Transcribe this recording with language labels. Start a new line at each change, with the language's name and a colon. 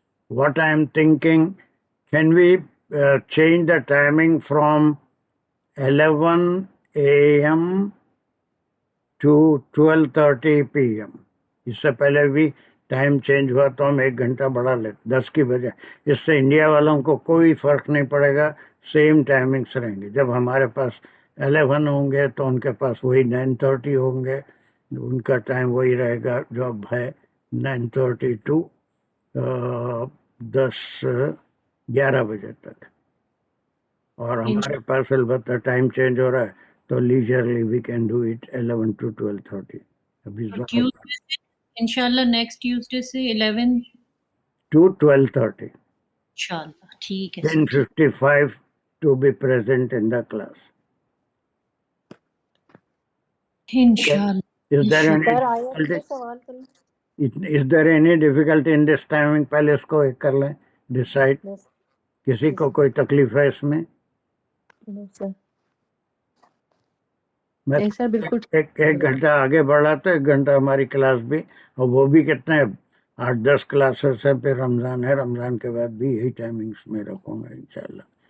English: What I am thinking, can we change the timing from 11 a.m. to 12:30 p.m.
Urdu: اس سے پہلے بھی time change ہوا تو ہم 1 گھنٹہ بڑھا لیتے 10 کی بجائے. اس سے انڈیا والوں کو کوئی فرق نہیں پڑے گا, سیم ٹائمنگس رہیں گے. جب ہمارے پاس 11 ہوں گے تو ان کے پاس وہی 9:30 ہوں گے, ان کا ٹائم وہی رہے گا جو اب ہے 9:30 to 10-11 بجے تک. اور ہمارے پاس البتہ ٹائم چینج ہو رہا ہے تو
English: Leisurely we can do it 11 to 12:30.
Urdu: ابھی انشاءاللہ نیکسٹ ٹیوزڈے سے 11
English: to 12:30.
Urdu: انشاءاللہ ٹھیک ہے.
English: 10:55 to be present in the class.
Urdu: انشاءاللہ.
English: Is there any
Urdu: سر آیت
English: difficulty?
Urdu: سے سوال کریں.
English: Is there any difficulty in this timing?
Urdu: پہلے اس کو ایک کر لیں ڈیسائڈ. کسی کو کوئی تکلیف ہے اس میں؟ نہیں سر بالکل. ایک گھنٹہ آگے بڑھا تو 1 گھنٹہ ہماری کلاس بھی, اور وہ بھی کتنے 8-10 کلاسز ہیں. پھر رمضان ہے, رمضان کے بعد بھی یہی ٹائمنگس میں رکھوں گا انشاءاللہ.